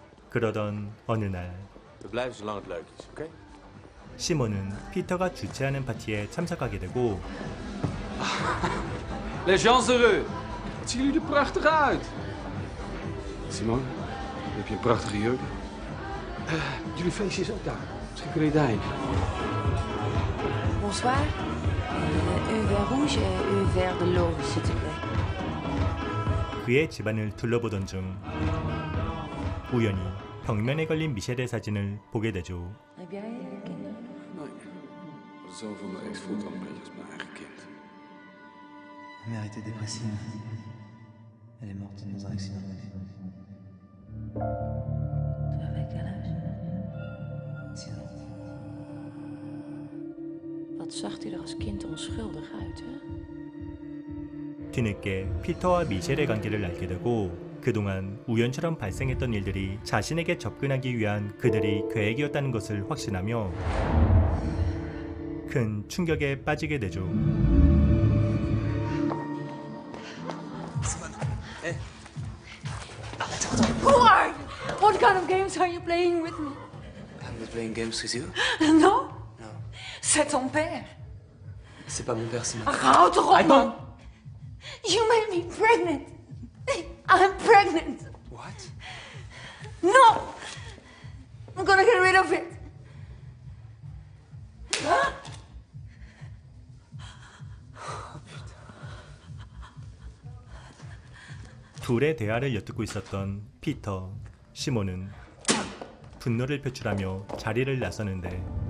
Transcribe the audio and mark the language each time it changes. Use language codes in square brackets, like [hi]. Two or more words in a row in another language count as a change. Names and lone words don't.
[ko] 그러던 어느 날 [nl] We blijven zolang het leuk is, oké? [ko] 시몬은 피터가 주최하는 파티에 참석하게 되고 [fr] Les gens heureux. [nl] Wat zien jullie er prachtig uit. Simone, heb je een prachtige jurk? Jullie feestje is ook daar. Misschien kun je daarheen. [fr] Bonsoir. Un verre rouge et un verre de l'eau, s'il te plaît. [ko] 그의 집안을 둘러보던 중 우연히 벽면에 걸린 미셸의 사진을 보게 되죠. [nl] Heb jij kinderen? Nee. De zoon van mijn ex voelt al een beetje als mijn eigen kind. [fr] Ma mère était dépressive. Elle est morte dans un accident. Tu avais quel âge? 6 ans. [nl] Wat zag hij er als kind onschuldig uit, hè? [ko] 뒤늦게 피터와 미셸의 관계를 알게 되고 그동안 우연처럼 발생했던 일들이 자신에게 접근하기 위한 그들의 계획이었다는 것을 확신하며 큰 충격에 빠지게 되죠. [en] Who are you? What kind of games are you playing with me? I'm not playing games with you. [fr] Non? [en] No. [fr] C'est ton père. C'est pas mon père, c'est ma [nl] Ach, hou toch op, man. [en] You made me pregnant. I'm pregnant. What? No! I'm gonna get rid of it. [ko] 둘의 대화를 엿듣고 있었던 피터, 시몬은 분노를 표출하며 자리를 나서는데